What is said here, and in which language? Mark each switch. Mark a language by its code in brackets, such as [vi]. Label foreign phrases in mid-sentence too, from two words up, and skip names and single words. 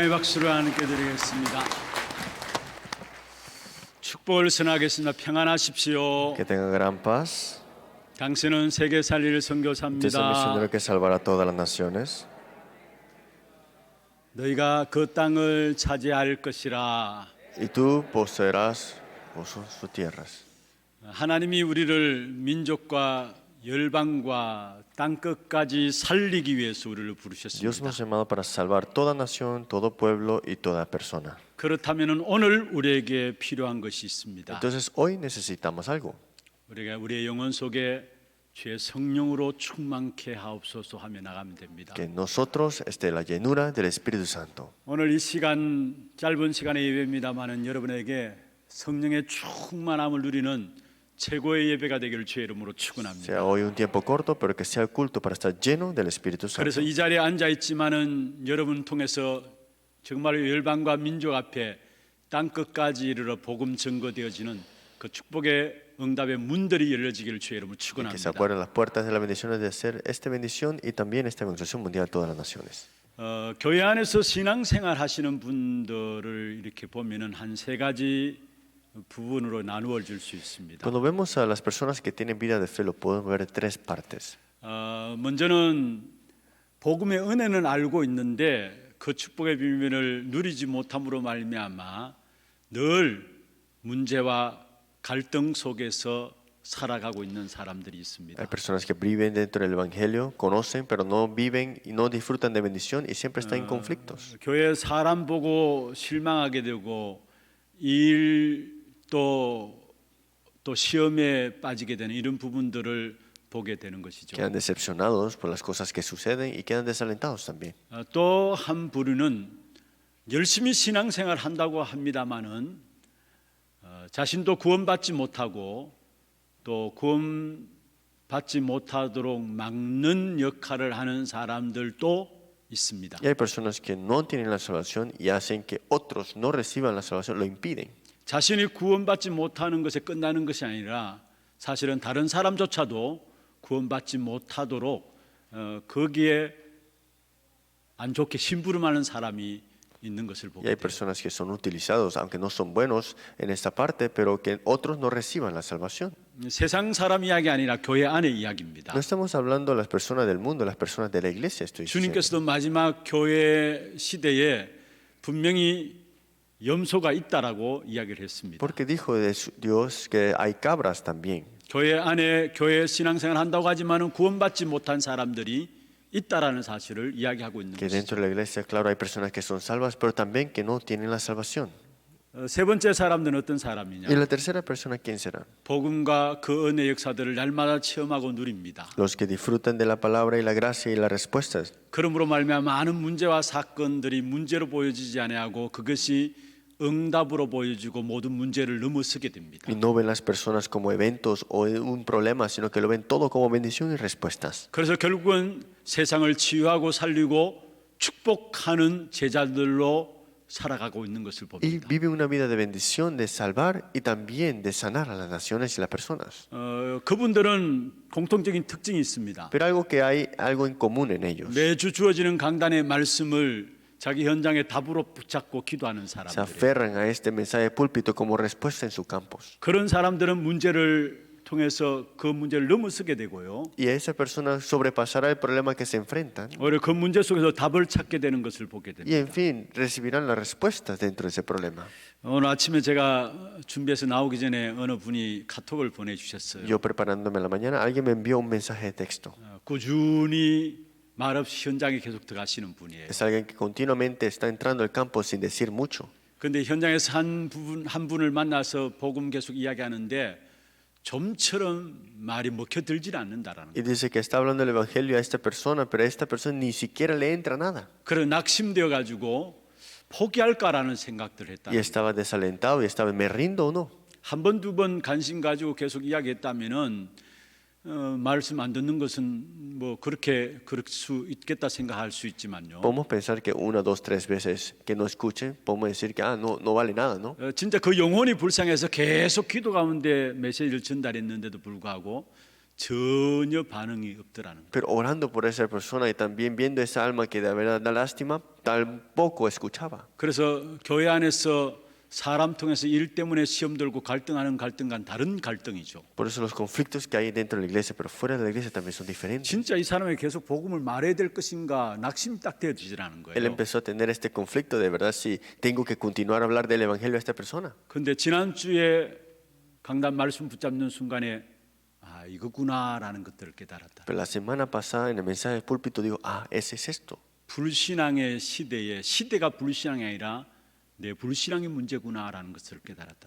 [ko] 박수를 하나님께 드리겠습니다. 축복을 선하겠습니다. 평안하십시오. [es] Que tengan gran paz. [ko] 당신은 세계 살릴 [es] Usted es el [ko] 선교사입니다. [es] misionero que salvará a todas las naciones. [ko] 너희가 그 땅을 차지할 것이라. [es] Y tú poseerás sus tierras. [ko] 하나님이 우리를 민족과 열방과 땅 끝까지 살리기 위해서 우리를 Dios 부르셨습니다. [es] nos ha llamado para salvar toda nación, todo pueblo y toda persona. [ko] 그렇다면 오늘 우리에게 필요한 것이 있습니다. [es] Entonces hoy necesitamos algo. [ko] 우리가 우리의 영혼 속에 주의 성령으로 충만케 하옵소서 하며 나가면 됩니다. [es] Que en nosotros esté la llenura del Espíritu Santo. [ko] 오늘 이 시간 짧은 시간의 예배입니다만은 여러분에게 성령의 충만함을 누리는 최고의 예배가 되기를 주의 이름으로 축원합니다. [es] Sea hoy un tiempo corto, pero que sea el culto para estar lleno del Espíritu Santo. [ko] 그래서 이 자리에 앉아 있지만은 여러분 통해서 정말 열방과 민족 앞에 땅 끝까지 이르러 복음 증거되어지는 그 축복의 응답의 문들이 열려지기를 주의 이름으로 [es] Que se [ko] 축원합니다. [es] abran las puertas de las bendiciones de hacer esta bendición y también esta evangelización mundial a todas las naciones. [ko] 교회 안에서 신앙생활 하시는 분들을 이렇게 보면은 한 세 가지 부분으로 나누어 줄 수 있습니다. [es] Cuando vemos a las personas que tienen vida de fe, lo podemos ver en tres partes. [ko] 먼저는 복음의 은혜는 알고 있는데 그 축복의 비밀을 누리지 못함으로 말미암아 늘 문제와 갈등 속에서 살아가고 있는 사람들이 있습니다. [es] Hay personas que viven dentro del Evangelio, conocen, pero no viven y no disfrutan de bendición y siempre están en conflictos. [ko] 교회 사람 보고 실망하게 되고 또 시험에 빠지게 되는 이런 부분들을 보게 되는 것이죠. [es] Quedan decepcionados por las cosas que suceden y quedan desalentados también. [ko] 또 한 부류는 열심히 신앙생활 한다고 합니다마는 자신도 구원받지 못하고 또 구원받지 못하도록 막는 역할을 하는 사람들도 있습니다. [es] Y hay personas que no tienen la salvación y hacen que otros no reciban la salvación, lo impiden. [ko] 자신이 구원받지 못하는 것에 끝나는 것이 아니라 사실은 다른 사람조차도 구원받지 못하도록 거기에 안 좋게 심부름하는 사람이 있는 것을 Y 보게 hay 돼요. [es] personas que son utilizados, aunque no son buenos en esta parte, pero que otros no reciban la salvación. [ko] 세상 사람 이야기 아니라 교회 안의 이야기입니다. [es] No estamos hablando de las personas del mundo, las personas de la iglesia, estoy diciendo. [ko] 주님께서도 마지막 교회 시대에 분명히 염소가 있다라고 이야기를 했습니다. [es] Porque dijo Dios que hay cabras también. [ko] 교회 안에 교회 신앙생활 한다고 하지만은 구원받지 못한 사람들이 있다라는 사실을 이야기하고 있는 Que 것이죠. [es] dentro de la iglesia, claro, hay personas que son salvas, pero también que no tienen la salvación. [ko] 세 번째 사람들은 어떤 Y 사람이냐? [es] la tercera persona, ¿quién será? [ko] 복음과 그 은혜 역사들을 날마다 체험하고 누립니다. [es] Los que disfrutan de la palabra y la gracia y las respuestas. [ko] 그러므로 말미암아 많은 문제와 사건들이 문제로 보여지지 아니하고 그것이 응답으로 보여지고 모든 문제를 넘어서게 됩니다. [es] Y no ven las personas como eventos o un problema, sino que lo ven todo como bendición y respuestas. [ko] 그래서 결국은 세상을 치유하고 살리고 축복하는 제자들로 살아가고 있는 것을 Y 봅니다. [es] vive una vida de bendición, de salvar y también de sanar a las naciones y las personas. [ko] 그분들은 공통적인 특징이 있습니다. [es] Pero algo que hay algo en común en ellos. [ko] 매주 주어지는 강단의 말씀을 자기 현장의 답으로 붙잡고 기도하는 Se 사람들. [es] aferran a este mensaje de púlpito como respuesta en sus campos. [ko] 그런 사람들은 문제를 통해서 그 문제를 넘어서게 되고요. [es] Y a esa persona sobrepasará el problema que se enfrentan. [ko] 오히려 그 문제 속에서 답을 찾게 되는 것을 보게 Y 됩니다. [es] en fin, recibirán las respuestas dentro de ese problema. [ko] 오늘 아침에 제가 준비해서 나오기 전에 어느 분이 카톡을 보내주셨어요. [es] Yo preparándome en la mañana, alguien me envió un mensaje de texto. [ko] 꾸준히 말없이 현장에 계속 들어가시는 분이에요. [es] Es alguien que continuamente está entrando al campo sin decir mucho. [ko] 그런데 현장에서 한 분을 만나서 복음 계속 이야기하는데 좀처럼 말이 먹혀들질 않는다라는 Y 거예요. [es] dice que está hablando el evangelio a esta persona, pero a esta persona ni siquiera le entra nada. [ko] 그래 낙심되어 가지고 포기할까라는 생각들을 했다. [es] Y estaba desalentado y estaba, ¿me rindo o no? [ko] 한 번 두 번 관심 가지고 계속 이야기했다면은 말씀 안 듣는 것은 뭐 그렇게 그럴 수 있겠다 생각할 수 있지만요. [es] Podemos pensar que una, dos, tres veces que no escuchen, podemos decir que no vale nada, ¿no? [ko] 진짜 그 영혼이 불쌍해서 계속 기도 가운데 메시지를 전달했는데도 불구하고 전혀 반응이 없더라는 거예요. [es] Pero orando por esa persona y también viendo esa alma que de verdad da lástima, tampoco escuchaba. [ko] 그래서 교회 안에서 사람 통해서 일 때문에 시험 들고 갈등하는 갈등과는 다른 갈등이죠. [es] Por eso los conflictos que hay dentro de la iglesia, pero fuera de la iglesia también son diferentes. [ko] 진짜 이 사람이 계속 복음을 말해야 될 것인가 낙심이 딱 되어지더라는 Él 거예요. [es] empezó a tener este conflicto de verdad si tengo que continuar a hablar del evangelio a esta persona. [ko] 근데 지난주에 강단 말씀 붙잡는 순간에 아 이거구나라는 것들을 깨달았다. [es] Pero la semana pasada en el mensaje del púlpito digo, ese es esto. [ko] 불신앙의 시대에 시대가 불신앙이 아니라 내 불신앙의 문제구나라는 것을 깨달았다.